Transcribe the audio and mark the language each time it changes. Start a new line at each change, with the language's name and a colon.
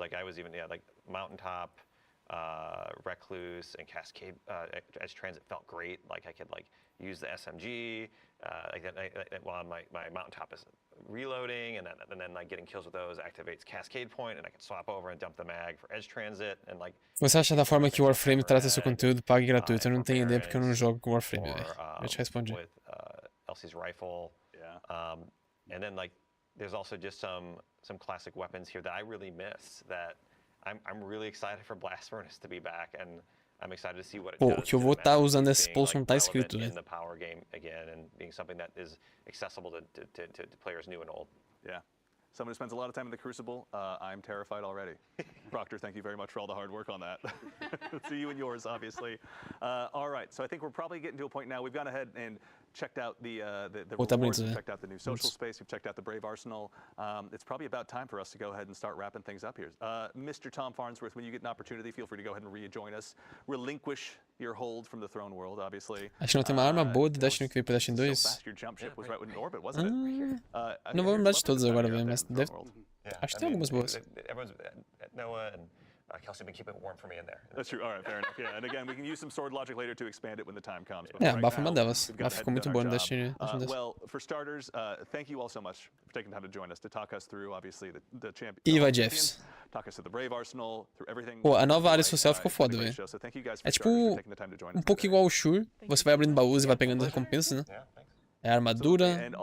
English: Like I was even like Mountaintop, Recluse, and Cascade edge transit felt great. Like I could like use the SMG while my Mountaintop is reloading, and then like getting kills with those activates Cascade Point, and I can swap over and dump the mag for edge transit and like.
Portuguese: Você acha da forma que o Warframe trata seu conteúdo pago e gratuito? Eu não tenho ideia porque eu não jogo com Warframe, velho. Eu te respondi.
English: With Elsie's rifle. And then like there's also just some classic weapons here that I really miss that I'm really excited for Blast Furnace to be back, and I'm excited to see what it does.
Portuguese: O que eu vou estar usando nesse post não tá escrito, né?
English: In the power game again, and being something that is accessible to players new and old. Yeah. Someone who spends a lot of time in the Crucible, I'm terrified already. Proctor, thank you very much for all the hard work on that. To you and yours, obviously. All right, so I think we're probably getting to a point now. We've gone ahead and checked out the rewards, we've checked out the new social space, we've checked out the Brave Arsenal. It's probably about time for us to go ahead and start wrapping things up here. Mr. Tom Farnsworth, when you get an opportunity, feel free to go ahead and rejoin us. Relinquish your hold from the throne world, obviously.
Portuguese: Acho que não tem uma arma boa do Destiny que veio pra Destiny 2.
English: Your jump ship was right in orbit, wasn't it?
Portuguese: Não vou lembrar de todas agora, velho, mas deve... Acho que tem algumas boas.
English: Everyone's Noah and Kelsey have been keeping it warm for me in there. That's true. All right, fair enough. Yeah, and again, we can use some sword logic later to expand it when the time comes.
Portuguese: É, a Buff é uma delas. A Buff ficou muito boa no Destiny.
English: Well, for starters, thank you all so much for taking time to join us to talk us through, obviously, the champion.
Portuguese: E vai, Jeffs.
English: Talk us through the Brave Arsenal, through everything.
Portuguese: Pô, a nova área social ficou foda, velho. É tipo um pouco igual ao Shure. Você vai abrindo baús e vai pegando as recompensas, né? É armadura.